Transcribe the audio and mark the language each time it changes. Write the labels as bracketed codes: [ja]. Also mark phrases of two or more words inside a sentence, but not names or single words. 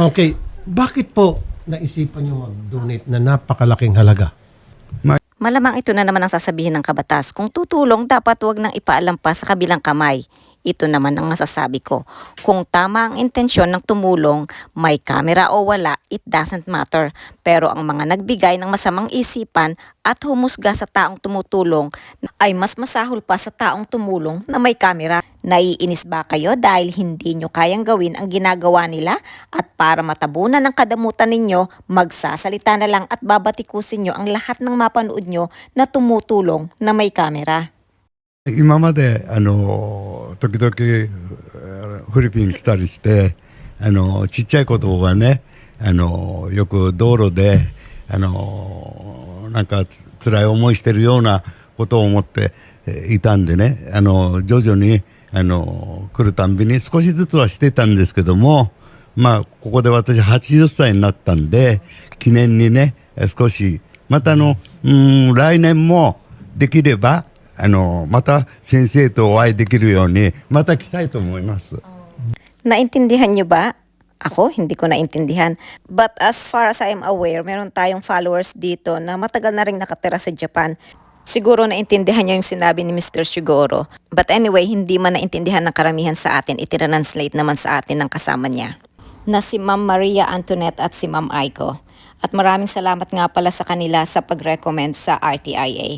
[tl] Okay, bakit po naisipan nyo mag-donate na napakalaking halaga? Malamang ito na naman ang sasabihin ng kabatas. Kung tutulong, dapat wag nang ipaalam pa sa kabilang kamay. Ito naman ang masasabi ko. Kung tama ang intensyon ng tumulong, may camera o wala, [en] it doesn't matter. [tl] Pero ang mga nagbigay ng masamang isipan at humusga sa taong tumutulong ay mas masahol pa sa taong tumulong na may camera. Naiinis ba kayo dahil hindi nyo kayang gawin ang ginagawa nila? At para matabunan ang kadamutan ninyo, magsasalita na lang at babatikusin nyo ang lahat ng mapanood nyo na tumutulong na may camera. [ja] 今まで時々フィリピン来たりしてちっちゃい子供がねよく道路でなんか辛い思いしてるようなことを思っていたんでね徐々に来るたんびに少しずつはしてたんですけどもまあここで私80歳になったんで記念にね少しまた来年もできればまた先生とお会いできるようにまた来たいと思います。 [tl] Naintindihan nyo ba? Ako, hindi ko naintindihan. [en] But as far as I am aware, [tl] meron tayong followers dito na matagal na rin nakatira sa Japan. Siguro naintindihan niya yung sinabi ni Mr. Shigoro. [en] But anyway, [tl] hindi man naintindihan ng karamihan sa atin, itinranslate naman sa atin ng kasama niya. Na si Ma'am Maria Antoinette at si Ma'am Aiko. At maraming salamat nga pala sa kanila sa pag-recommend sa RTIA.